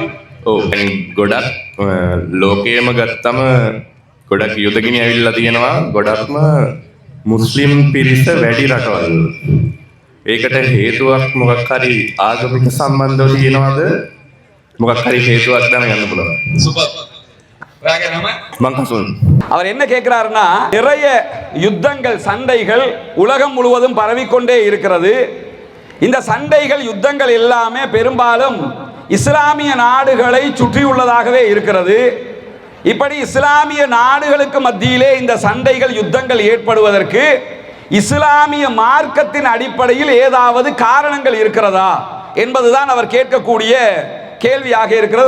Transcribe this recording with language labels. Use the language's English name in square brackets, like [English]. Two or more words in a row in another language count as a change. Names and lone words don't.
[Sinhala] ඔව් ගොඩක් ලෝකයේම ගත්තම ගොඩක් යුදගිනි ඇවිල්ලා තියෙනවා. ගොඩක්ම මුස්ලිම් පිරිස වැඩි රටවල්. ඒකට හේතුවක් මොකක් හරි ආගමික සම්බන්ධව තියෙනවද? මොකක් හරි හේතුවක් දැනගන්න පුළුවන්. சூப்பர். ඔයාගේ නම? මං කසුන්. [Tamil] அவர் என்ன கேட்கிறாருன்னா, நிறைய யுத்தங்கள் சண்டைகள் உலகம் முழுவதும் பரவிக்கொண்டே இருக்கிறது. இந்த சண்டைகள் யுத்தங்கள் எல்லாமே பெரும்பாலும் இஸ்லாமிய நாடுகளை சுற்றியுள்ளதாகவே இருக்கிறது. இப்படி இஸ்லாமிய நாடுகளுக்கு மத்தியிலே இந்த சண்டைகள் யுத்தங்கள் ஏற்படுவதற்கு இஸ்லாமிய மார்க்கத்தின் அடிப்படையில் ஏதாவது காரணங்கள் இருக்கிறதா என்பதுதான் அவர் கேட்கக்கூடிய கேள்வியாக இருக்கிறது.